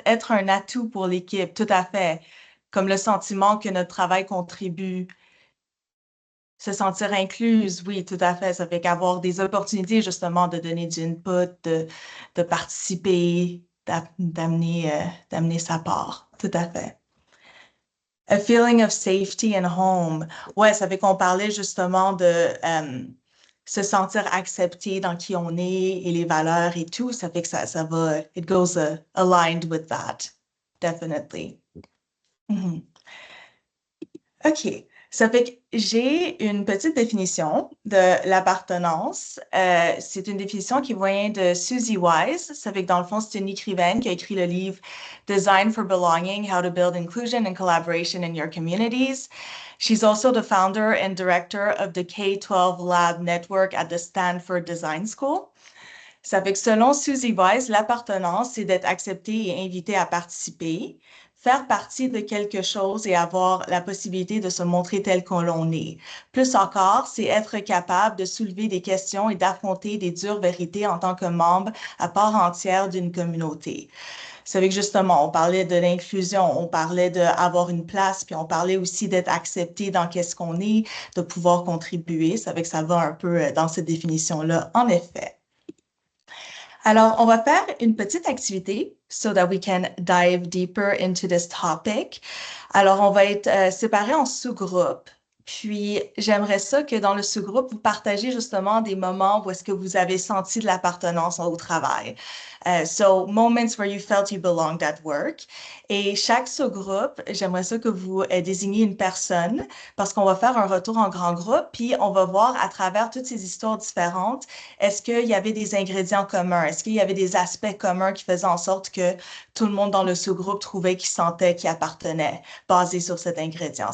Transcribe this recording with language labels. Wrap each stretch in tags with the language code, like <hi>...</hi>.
<fr>Être un atout pour l'équipe, tout à fait. Comme le sentiment que notre travail contribue. Se sentir incluse, oui, tout à fait. Ça fait qu'avoir des opportunités justement de donner du input, de participer, d'amener sa part. Tout à fait.</fr> <en>A feeling of safety and home.</en> <fr>Ouais, ça fait qu'on parlait justement de se sentir accepté dans qui on est et les valeurs et tout. Ça fait que ça va,</fr> <en>it goes aligned with that. Definitely. Mhm. OK.</en> <fr>Ça fait que j'ai une petite définition de l'appartenance. C'est une définition qui vient de Susie Wise. Ça fait que dans le fond, c'est une écrivaine qui a écrit le livre Design for Belonging, How to Build Inclusion and Collaboration in Your Communities.</fr> <en>She's also the founder and director of the K-12 Lab Network at the Stanford Design School.</en> <fr>Ça fait que selon Susie Wise, l'appartenance, c'est d'être accepté et invité à participer, faire partie de quelque chose et avoir la possibilité de se montrer tel qu'on l'on est. Plus encore, c'est être capable de soulever des questions et d'affronter des dures vérités en tant que membre à part entière d'une communauté. Ça fait que justement, on parlait de l'inclusion, on parlait d'avoir une place, puis on parlait aussi d'être accepté dans qu'est-ce qu'on est, de pouvoir contribuer. Ça fait que ça va un peu dans cette définition-là, en effet. Alors, on va faire une petite activité</fr> <en>so that we can dive deeper into this topic.</en> <fr>Alors, on va être séparés en sous-groupes. Puis, j'aimerais ça que dans le sous-groupe, vous partagez justement des moments où est-ce que vous avez senti de l'appartenance au travail.</fr> <en>So, moments where you felt you belonged at work.</en> <fr>Et chaque sous-groupe, j'aimerais ça que vous désigniez une personne parce qu'on va faire un retour en grand groupe, puis on va voir à travers toutes ces histoires différentes, est-ce qu'il y avait des ingrédients communs? Est-ce qu'il y avait des aspects communs qui faisaient en sorte que tout le monde dans le sous-groupe trouvait qu'il sentait qu'il appartenait, basé sur cet ingrédient?</fr>